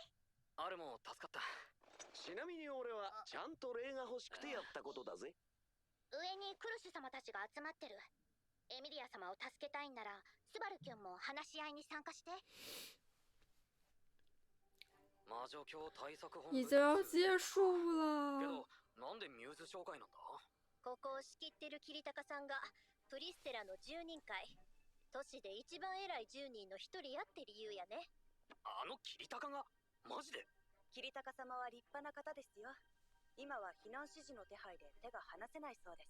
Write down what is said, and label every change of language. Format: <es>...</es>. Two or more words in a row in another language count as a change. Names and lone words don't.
<ja>あるも助かった。ちなみに俺はちゃんと礼が欲しくてやったことだぜ。上にクルシュ様たちが集まってる。エミリア様を助けたいんならスバルキュンも話し合いに参加して。魔女教対策本部</ja> <zh>已经要结束了。</zh> <ja>けどなんでミューズ紹介なんだ？ここを仕切ってるキリタカさんがプリステラの10人会。都市で一番偉い10人の一人やって理由やね。あのキリタカがマジで？キリタカ様は立派な方ですよ。今は避難指示の手配で手が離せないそうです。</ja>